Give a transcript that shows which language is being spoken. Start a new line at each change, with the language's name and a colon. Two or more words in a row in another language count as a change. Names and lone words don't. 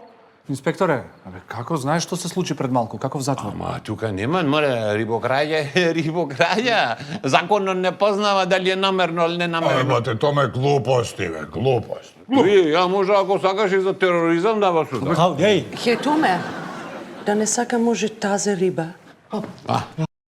Macedonian: Инспекторе, абе, како знаеш што се случи пред малку? Каков затвор? Ама тука нема, море, рибокраѓа е рибокраѓа. Законот не познава дали е намерно или не намерно. Бате, тоа е глупости, бе, глупости. Вие, ја може ако сакаш и за тероризам да вас судам. Ej, Хеј, Томе, да не сака може тазе риба.